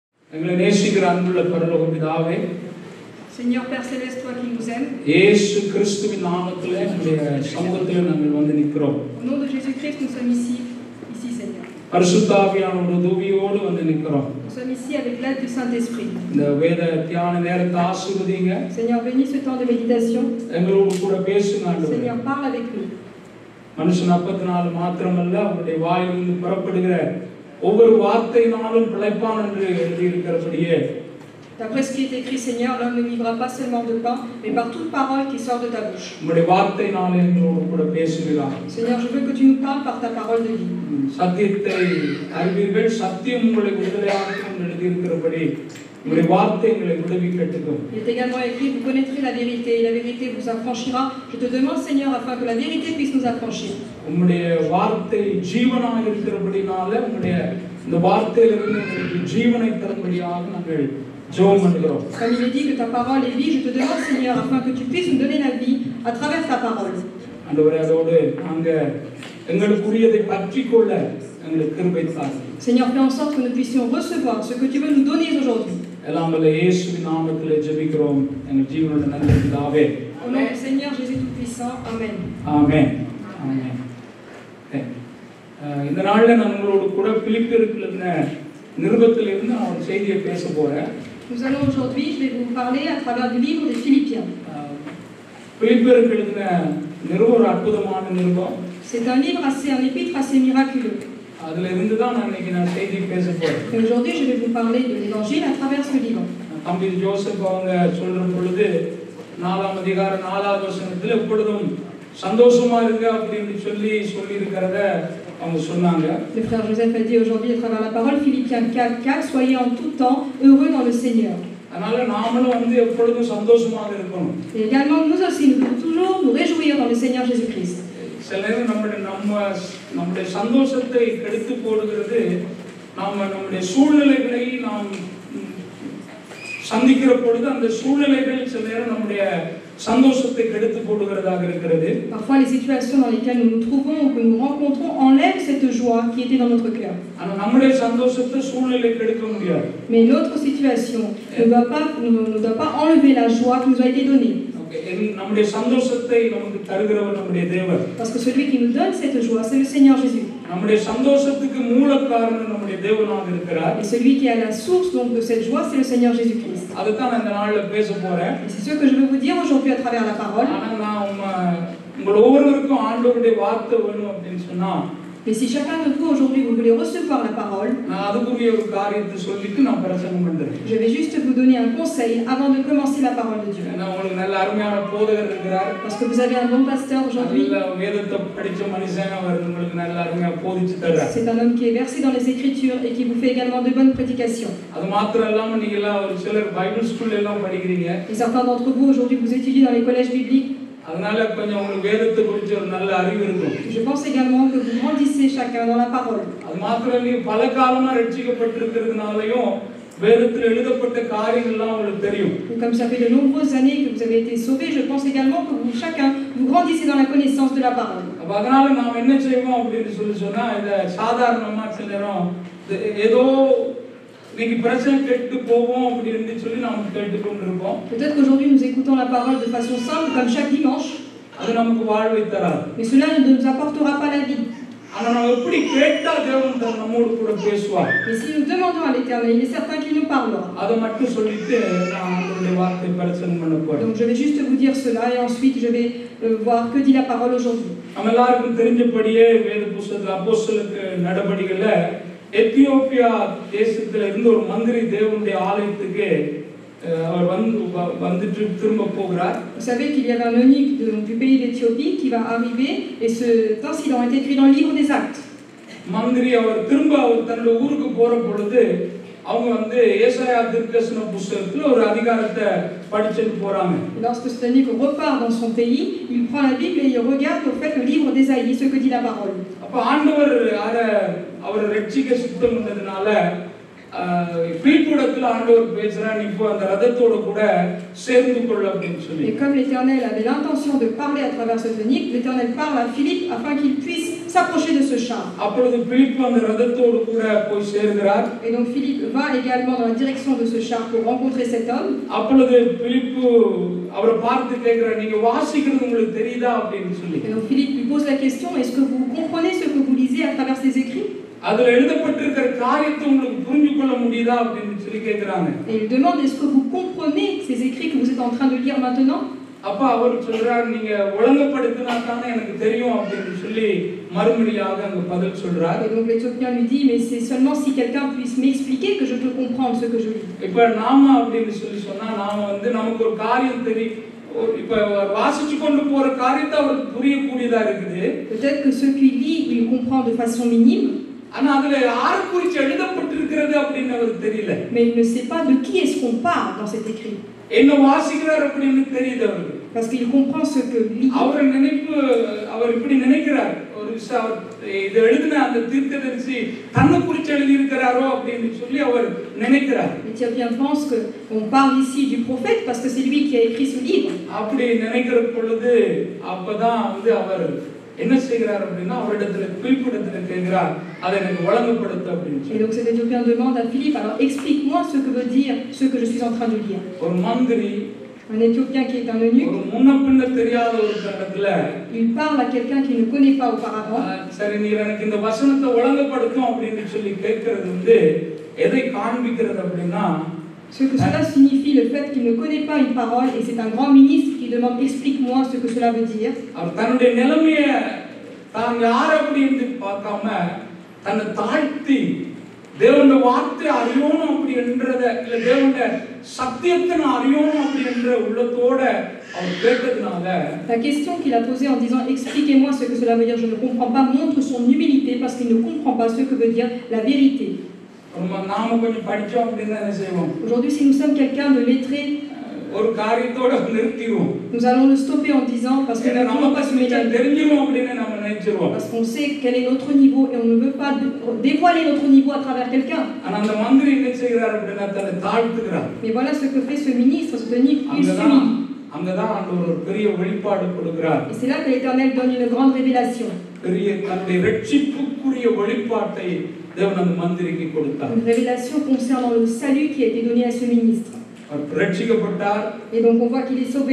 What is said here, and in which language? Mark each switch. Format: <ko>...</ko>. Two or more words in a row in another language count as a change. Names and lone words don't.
<ta>எங்களை நேசிக்கிற அன்புள்ள பரலோக பிதாவே,</ta> <fr>Seigneur Père Céleste, toi qui nous aimes,</fr> <ta>இயேசு கிறிஸ்துவின் நாமத்திலே நம்முடைய சமூகத்திலே நாங்கள் வந்து நிற்கிறோம்.</ta> <fr>au nom de Jésus-Christ, nous sommes ici Seigneur.</fr> <ta>பரிசுத்த ஆவியானவருடைய உதவியோடு வந்து நிற்கிறோம்.</ta> <fr>Nous sommes ici avec l'aide du Saint-Esprit.</fr> <ta>இந்த வேத தியான நேரத்தை ஆசீர்வதிங்க.</ta> <fr>Seigneur, bénis ce temps de méditation.</fr> <ta>எங்களோடு கூட பேசுங்க ஆண்டவரே.</ta> <fr>Seigneur, parle avec nous.</fr> <ta>மனுஷன் அப்பத்தினால மாத்திரமல்ல, அவருடைய வாயிலிருந்து புறப்படுகிற ஒவ்வொரு வார்த்தையினாலும் பிழைப்பான் என்று எழுதியிருக்கிறபடியே,</ta> <fr>D'après ce qui est écrit, Seigneur, l'homme ne vivra pas seulement de pain, mais par toute parole qui sort de ta bouche.</fr> <ta>உம்முடைய வார்த்தையினாலே எங்களோடு கூட பேசுகிறார்.</ta> <fr>Seigneur, je veux que tu nous parles par ta parole de vie.</fr> <ta>சத்தியத்தை அறிவீர்கள், சத்தியம் உங்களை விடுதலையாக்கும் என்று எழுதியிருக்கிறபடி உம்முடைய வார்த்தை எங்களை விடுவிக்கட்டும்.</ta> <fr>Il est également écrit, vous connaîtrez la vérité et la vérité vous affranchira. Je te demande, Seigneur, afin que la vérité puisse nous affranchir.</fr> <ta>உம்முடைய வார்த்தை ஜீவனாக இருக்கிறபடினால உம்முடைய இந்த வார்த்தையிலிருந்து எங்களுக்கு ஜீவனை தரும்படியாக நாங்கள் ஜெபம் பண்ணுகிறோம்.</ta> <fr>Comme il est dit que ta parole est vie, je te demande, Seigneur, afin que tu puisses nous donner la vie à travers ta parole.</fr> <ta>ஆண்டவரே, அதோடு நாங்கள் எங்களுக்குரியதை பற்றிக்கொள்ள எங்களுக்கு கிருபை தாரும்.</ta> <fr>Seigneur, fais en sorte que nous puissions recevoir ce que tu veux nous donner aujourd'hui.</fr> <ta>எல்லாம் வல்ல இயேசுவின் நாமத்திலே ஜெபிக்கிறோம் எங்கள் ஜீவனுள்ள நல்ல பிதாவே.</ta> <fr>Au nom du Seigneur Jésus Tout-Puissant, Amen.</fr> <ta>ஆமென். ஆமென். இந்த நாளில் நான் உங்களோடு கூட பிலிப்பியருக்கு எழுதின நிருபத்திலிருந்து நான் ஒரு செய்தியை பேச போறேன்.</ta> <fr>Nous allons aujourd'hui, je vais vous parler à travers du livre des Philippiens.</fr> <ta>பிலிப்பியருக்கு எழுதின நிருபம் ஒரு அற்புதமான நிருபம்.</ta> <fr>C'est un livre un épître assez miraculeux.</fr> <ta>அதுல இருந்து தான் நான் இன்னைக்கு செய்தி பேச போறேன்.</ta> <fr>Et aujourd'hui, je vais vous parler de l'évangile à travers ce livre.</fr> <ta>தம்பி ஜோசப் அவங்க சொல்ற பொழுது 4ஆம் அதிகாரம் 4ஆவது வசனத்துல எப்பொழுதும் சந்தோஷமா இருங்க அப்படின்னு சொல்லி இருக்கிறத அவங்க சொன்னாங்க.</ta> <fr>Le frère Joseph a dit aujourd'hui à travers la parole, Philippiens 4:4, soyez en tout temps heureux dans le Seigneur.</fr> <ta>அதனால நாமளும் எப்பொழுதும் சந்தோஷமாக இருக்கணும்.</ta> <fr>Et également nous aussi, nous devons toujours nous réjouir dans le Seigneur Jésus-Christ.</fr> <ta>சில நேரம் நம்முடைய சந்தோஷத்தை கெடுத்து போடுகிறது நம்முடைய சூழ்நிலைகளை நாம் சந்திக்கிற பொழுது அந்த சூழ்நிலைகள் சில நேரம் நம்முடைய சந்தோஷத்தை கெடுத்து போடுகிறதாக இருக்கிறது.</ta> <fr>Parfois les situations dans lesquelles nous nous trouvons ou que nous rencontrons enlèvent cette joie qui était dans notre cœur.</fr> <ta>ஆனா நம்முடைய சந்தோஷத்தை சூழ்நிலை கெடுக்க முடியாது.</ta> <fr>Mais notre situation ne doit pas enlever la joie qui nous a été donnée.</fr> <ta>நம்முடைய சந்தோஷத்தை நமக்கு தருகிறவர் நம்முடைய தேவன்.</ta> <fr>Parce que celui qui nous donne cette joie, c'est le Seigneur Jésus.</fr> <ta>நம்முடைய சந்தோஷத்துக்கு மூல காரணம் நம்முடைய தேவனாக இருக்கிறார்.</ta> <fr>Et celui qui est à la source donc de cette joie, c'est le Seigneur Jésus-Christ.</fr> <ta>அதுதான் இந்த நாள்ல பேச போறேன்.</ta> <fr>C'est ce que je veux vous dire aujourd'hui à travers la parole.</fr> <ta>ஆனா நான் உங்க ஒவ்வொருவருக்கும் ஆண்டவருடைய வார்த்தை வேணும் அப்படினு சொன்னா,</ta> <fr>mais si chacun de vous aujourd'hui vous voulez recevoir la parole,</fr> <ta>நான் அதுக்குரிய ஒரு காரியத்தை சொல்லிட்டு நான் பிரசங்கம் பண்றேன்.</ta> <fr>je vais juste vous donner un conseil avant de commencer la parole de Dieu.</fr> <ta>நான் உங்களுக்கு நல்ல அருமையான போதகர் இருக்கிறார்.</ta> <fr>Parce que vous avez un bon pasteur aujourd'hui.</fr> <ta>வேதத்தை படிச்ச மனுஷன், அவர் உங்களுக்கு நல்ல அருமையா போதிச்சு தர்றார்.</ta> <fr>C'est un homme qui est versé dans les Écritures et qui vous fait également de bonnes prédications.</fr> <ta>அது மாத்திரம் இல்லாம நீங்க எல்லாம் ஒரு சிலர்</ta> <en>Bible school</en> <ta>எல்லாம் படிக்கிறீங்க.</ta> <fr>Et certains d'entre vous aujourd'hui vous étudiez dans les collèges bibliques.</fr> <ta>அதனால கொஞ்சம் உங்களுக்கு வேதத்தை குறித்து ஒரு நல்ல அறிவு இருக்கும்.</ta> <fr>Je pense également que vous grandissez chacun dans la parole.</fr> <ta>அது மாத்திரம் நீங்க பல காலமா ரட்சிக்கப்பட்டிருக்கிறதுனாலயும் வேதத்தில் எழுதப்பட்ட காரியங்கள் எல்லாம் உங்களுக்கு தெரியும்.</ta> <fr>Comme ça fait de nombreuses années que vous avez été sauvés, je pense également que vous chacun vous grandissez dans la connaissance de la parole.</fr> <ta>அப்ப அதனால நாம என்ன செய்வோம் அப்படினு சொன்னா, இத சாதாரணமா சிலரும் ஏதோ நீங்க பிரச்சனை கேட்டு போவோம் அப்படினு சொல்லி நாம கேட்டுக்கொண்டு இருப்போம்.</ta> <fr>Peut-être qu'aujourd'hui nous écoutons la parole de façon simple comme chaque dimanche.</fr> <ta>அது நமக்கு வாழ்வை தராது.</ta> <fr>Mais cela ne nous apportera pas la vie.</fr> <ta>ஆனா நாம எப்படி கேட்டா தேவன் நம்மோடு கூட பேசுவார்.</ta> <fr>Mais si nous demandons à l'Éternel, il est certain qu'il nous parlera.</fr> <ta>அத மட்டும் சொல்லிட்டு நான் ஆண்டவருடைய வார்த்தை பிரசங்கம் பண்ண போறேன்.</ta> <fr>Donc je vais juste vous dire cela et ensuite je vais voir que dit la parole aujourd'hui.</fr> <ta>நம்ம எல்லாருக்கும் தெரிஞ்சபடியே வேத புத்தகத்துல அப்போஸ்தலருக்கு நடபடிகள்ல எத்தியோப்பியா தேசத்துல இருந்து ஒரு மந்திரி தேவனுடைய ஆலயத்துக்கு அவர் வந்துட்டு திரும்ப போகிறார்.</ta> <fr>Vous savez qu'il y avait un eunuque du pays d'Éthiopie qui va arriver et cet incident est écrit dans le livre des Actes.</fr> <ta>மந்திரி அவர் திரும்ப தன்னுடைய ஊருக்கு போற பொழுது அவங்க ஏசாயா தீர்க்கதரிசன புத்தகத்துல ஒரு அதிகாரத்தை படிச்சிட்டு போறாங்க.</ta> <fr>Lorsque cet eunuque repart dans son pays, il prend la Bible et il regarde au fait le livre d'Ésaïe, ce que dit la parole.</fr> <ta>அப்ப ஆண்டவர் அவர் ரட்சிக்க சித்தம் இருந்ததனால பிலிப்பிடத்துல ஆண்டவர் பேசுறார், நீ இப்போ அந்த ரதத்தோட கூட சேர்ந்து கொள்ள அப்படின்னு சொல்லி.</ta> <fr>Et comme l'Éternel avait l'intention de parler à travers ce tonique, l'Éternel parle à Philippe afin qu'il puisse s'approcher de ce char.</fr> <ta>அப்பொழுது பிலிப்பு அந்த ரதத்தோடு கூட போய் சேர்கிறார்.</ta> <fr>Et donc Philippe va également dans la direction de ce char pour rencontrer cet homme.</fr> <ta>அப்பொழுது பிலிப்பு அவரை பார்த்து கேட்கிறார், நீங்க வாசிக்கிறது உங்களுக்கு தெரியுதா அப்படின்னு சொல்லி.</ta> <fr>Et donc Philippe lui pose la question, est-ce que vous comprenez ce que vous lisez à travers ces écrits?</fr> <ta>அதுல எழுதப்பட்டிருக்கிற காரியத்தை உங்களுக்கு புரிஞ்சு கொள்ள முடியுதா அப்படின்னு சொல்லி கேக்குறாங்க.</ta> <fr>Et il demande, est-ce que vous comprenez ces écrits que vous êtes en train de lire maintenant?</fr> <ta>அப்ப அவர் சொல்றார், நீங்க ஒழுங்குபடுத்தினா தானே எனக்கு தெரியும் அப்படின்னு சொல்லி மறுபடியாக அங்க பதில் சொல்றார்.</ta> <fr>Et donc l'Éthiopien lui dit, mais c'est seulement si quelqu'un puisse m'expliquer que je peux comprendre ce que je lis.</fr> <ta>இப்ப நாம அப்படின்னு சொல்லி சொன்னா நாம நமக்கு ஒரு காரியம் தெரியும், இப்ப வாசிச்சு கொண்டு போற காரியத்தை அவருக்கு புரியக்கூடியதா இருக்குது.</ta> <fr>Peut-être que ceux qui lisent, il comprend de façon minime.</fr> <ta>ஆனா அதுல யாரை குறித்து எழுதப்பட்டிருக்கிறது அப்படின்னு அவருக்கு தெரியல.</ta> <fr>Mais il ne sait pas de qui est-ce qu'on parle dans cet écrit.</fr> <ta>என்ன வாசிக்கிறார் அப்படின்னு தெரியுது அவருக்கு.</ta> <fr>Parce qu'il comprend ce que lit.</fr> <ta>அவர் இப்படி நினைக்கிறார், ஒரு இது எழுதின அந்த தீர்க்கதரிசி தன்னை குறித்து எழுதி இருக்கிறாரோ அப்படின்னு சொல்லி அவர் நினைக்கிறார்.</ta> <fr>L'Éthiopien pense que on parle ici du prophète parce que c'est lui qui a écrit ce livre.</fr> <ta>அப்படி நினைக்கிற பொழுது அப்பதான் அவர் என்ன செய்கிறார் அப்படின்னா அவரிடத்துல பிலிப்பிடத்துல கேட்கிறார், அதை எனக்கு வழங்கப்படுத்த அப்படின்னு சொல்லி.</ta> <fr>Et donc cet Éthiopien demande à Philippe, alors explique-moi ce que veut dire ce que je suis en train de lire.</fr> <ta>ஒரு மந்திரி,</ta> <fr>un Éthiopien qui est un eunuque,</fr> <ta>ஒரு முன்ன பின்ன தெரியாத ஒரு இடத்துல</ta> <fr>il parle à quelqu'un qu'il ne connaît pas auparavant.</fr> <ta>சரி நீ எனக்கு இந்த வசனத்தை வழங்கப்படுத்தும் அப்படின்னு சொல்லி கேட்கிறது எதை காண்பிக்கிறது அப்படின்னா,</ta> <fr>Ce que cela signifie, le fait qu'il ne connaît pas une parole, et c'est un grand ministre qui demande explique-moi ce que cela veut dire.</fr> <ta>அவர் தன்னுடைய நிலைமையை தான் யார் அப்படின்னு பார்க்காம தன்னை தாழ்த்தி தேவனுடைய வார்த்தை அறியணும் அப்படி என்றத இல்ல தேவனுடைய சத்தியத்தை நான் அறியணும் அப்படி என்ற உள்ளத்தோட அவர் கேட்டதுனால</ta> <fr>La question qu'il a posée en disant expliquez-moi ce que cela veut dire, je ne comprends pas, montre son humilité parce qu'il ne comprend pas ce que veut dire la vérité.</fr> <ta>நாம கொஞ்சம் படிச்சோம் அப்படின்னா என்ன செய்வோம்?</ta> <fr>Aujourd'hui, si nous sommes quelqu'un de lettré,</fr> <ta>ஒரு காரியத்தோட நிறுத்திடுவோம்.</ta> <fr>nous allons le stopper en disant parce que nous ne voulons pas se mêler,</fr> <ta>தெரிஞ்சிரும் அப்படின்னு நாம நினைச்சிரோம்.</ta> <fr>parce qu'on sait quel est notre niveau et on ne veut pas dévoiler notre niveau à travers quelqu'un.</fr> <ta>ஆனா அந்த மந்திரி என்ன செய்கிறார் அப்படின்னா தன்னை தாழ்த்துகிறார்.</ta> <fr>Mais voilà ce que fait ce ministre, ce eunuque, il s'humilie.</fr> <ta>அங்கதான் ஆண்டவர் ஒரு பெரிய வெளிப்பாடு கொடுக்கிறார்.</ta> <fr>Et c'est là que l'Éternel donne une grande révélation.</fr> <ta>பெரிய தன்னுடைய இரட்சிப்புக்குரிய வெளிப்பாட்டை தேவன் அந்த மந்திரிக்கு கொடுத்தார்.</ta> <fr>Une révélation concernant le salut qui a été donné à ce ministre.</fr> <ta>அவர் இரட்சிக்கப்பட்டார்.</ta> <fr>Et donc on voit qu'il est sauvé.</fr>